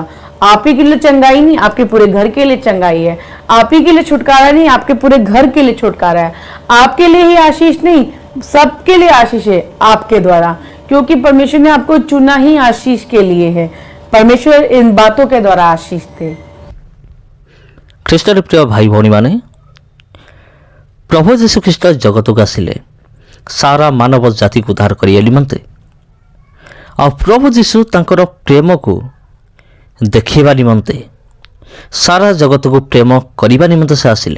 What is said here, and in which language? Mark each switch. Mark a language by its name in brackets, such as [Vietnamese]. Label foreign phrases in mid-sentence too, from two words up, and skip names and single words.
[Hindi] आप ही के लिए चंगाई नहीं, आपके पूरे घर के लिए चंगाई है। आप ही के लिए छुटकारा नहीं, आपके पूरे घर के लिए छुटकारा है। आपके लिए ही आशीष नहीं, सबके लिए आशीष है आपके द्वारा, क्योंकि परमेश्वर ने आपको चुना ही आशीष के लिए है। परमेश्वर इन बातों के द्वारा आशीष थे। [Odia] ଖ୍ରୀଷ୍ଟରେ ପ୍ରିୟ ଭାଇ ଭଉଣୀମାନେ, ପ୍ରଭୁ ଯୀଶୁ ଖ୍ରୀଷ୍ଟ ଜଗତକୁ ଆସିଲେ ସାରା ମାନବ ଜାତିକୁ ଉଦ୍ଧାର କରିବା ନିମନ୍ତେ। ଆଉ ପ୍ରଭୁ ଯୀଶୁ ତାଙ୍କର ପ୍ରେମକୁ ଦେଖାଇବା ନିମନ୍ତେ, ସାରା ଜଗତକୁ ପ୍ରେମ କରିବା ନିମନ୍ତେ ସେ ଆସିଲେ।